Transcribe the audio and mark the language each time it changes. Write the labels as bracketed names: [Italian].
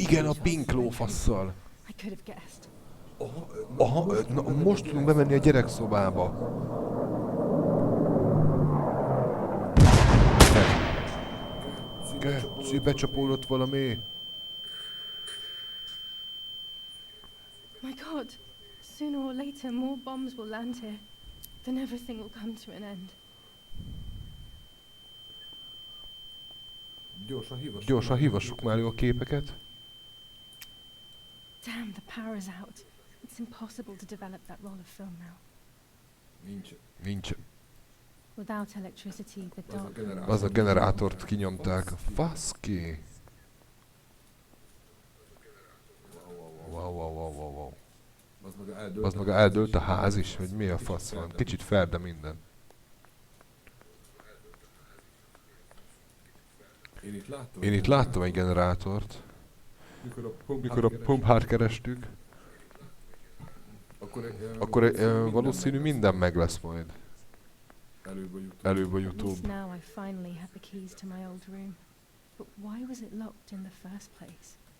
[Hungarian] Igen, a pink lófasszal. [English] I could have guessed. [Hungarian] Aha, na, most tudunk bemenni a gyerekszobába. Geci, becsapódott valami. [English] My God, sooner or later more bombs will land here. Then everything will come to an end. [Hungarian] Gyorsan hívassuk már a képeket. [English] Damn, the power is out. It's impossible to develop that roll of film now. [Hungarian] Nincs. [English] Without electricity, the dark room [Hungarian] Az a generátort kinyomták. Faszki. Wow. Az meg eldőlt a ház is, hogy mi a fasz van. Kicsit ferde minden. Én itt láttam egy generátort. Mikor a pumpát kerestük, akkor valószínű minden meg lesz majd. Előbb vagy [English] At least [Hungarian] utóbb. [English] now I finally have the keys to my old room. But why was it locked in the first place?